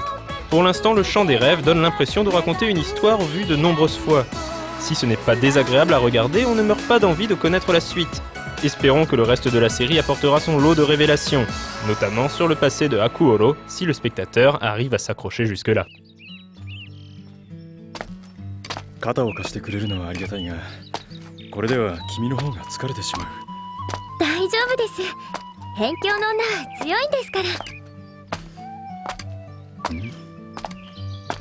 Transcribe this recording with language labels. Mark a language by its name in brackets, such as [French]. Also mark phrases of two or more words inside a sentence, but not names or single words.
[French] Pour l'instant, le chant des rêves donne l'impression de raconter une histoire vue de nombreuses fois. Si ce n'est pas désagréable à regarder, on ne meurt pas d'envie de connaître la suite. Espérons que le reste de la série apportera son lot de révélations, notamment sur le passé de Hakuoro, si le spectateur arrive à s'accrocher jusque-là. [Japanese] 肩を貸してくれるのはありがたいが、これでは君の方が疲れてしまう。大丈夫です。辺境の女は強いんですから。